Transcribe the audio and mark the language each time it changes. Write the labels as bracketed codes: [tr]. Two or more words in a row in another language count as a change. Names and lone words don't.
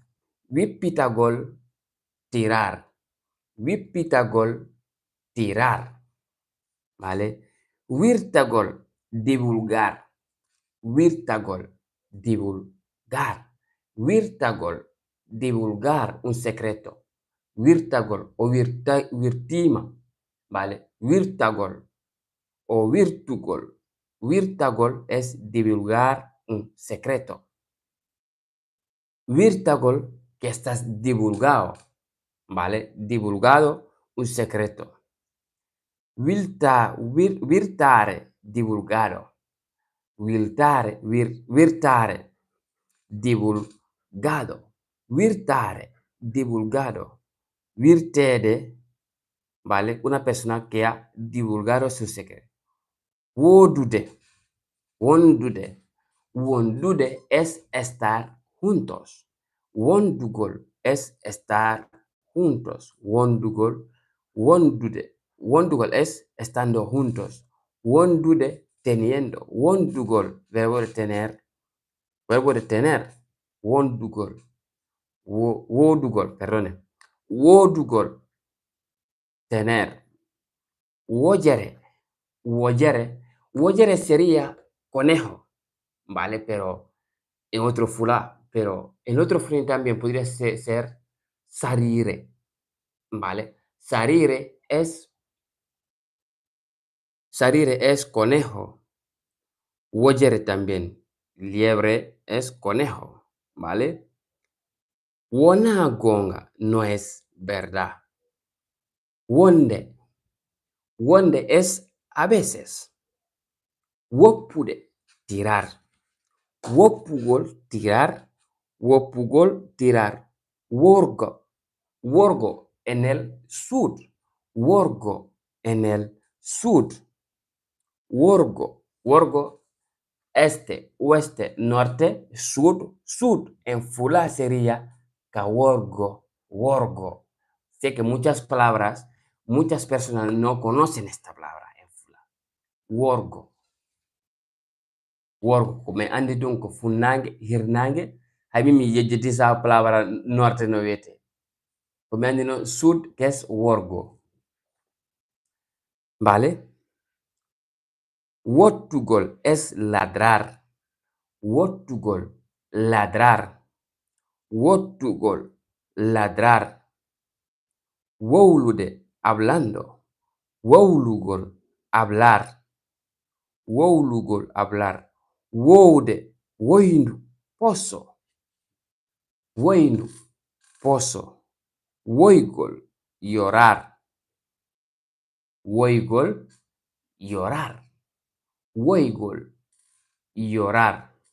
[es] Wipitagol, tirar. Wipitagol, tirar. ¿Vale? Wirtagol, divulgar. Wirtagol, divulgar. Wirtagol, divulgar un secreto. Wirtagol o virtima, ¿vale? Wirtagol o virtugol, Virtagol es divulgar un secreto. Virtagol, que estás divulgado, ¿vale? Divulgado un secreto. Virtare, divulgado. Virtare, divulgado. Virtare, divulgado. Virtede, ¿vale? Una persona que ha divulgado su secreto. [ff] Wodude, wondude. [es] Wondude es estar juntos. Wondugol es estar juntos. [ff] Wondugol, wondude. [es] Wondugol es estando juntos. Wondude, teniendo. Wondugol, verbo de tener. Verbo de tener. Wondugol. Wodugol, perdone. Wodugol, tener. [ff] Woyere. Woyere. [es] Woyere sería conejo, ¿vale? Pero en otro fulá. Pero en otro fulá también podría ser sarire, ¿vale? Sarire es conejo. Woyere también. Liebre es conejo, ¿vale? [ff] Wona gonga [es] no es verdad. Wonde. Wonde es a veces. Wopude, tirar. Wopugol, tirar. Wopugol, tirar. Worgo. Worgo en el sur. Worgo en el sur. Worgo. Worgo, este, oeste, norte, sur, sud. En fula sería [ff] kaworgo, worgo. [es] Sé que muchas palabras, muchas personas no conocen esta palabra en fula. Worgo. [ff] Worgo ko mi andi ɗum ko funnangue hirnangue hay mi yejjiti sa [es] palabra norte [ff] no wiyete ko mi andi noon sud kes worgo, [es] vale. Wottugol es ladrar. Wottugol, ladrar. Wottugol, ladrar. Wowlude, hablando. Wowlugol, hablar. Wowlugol, hablar. [ff] Wowde, woyndu, pozo. [es] Woyndu, pozo. Woygol, llorar. Woygol, llorar. Woygol, llorar.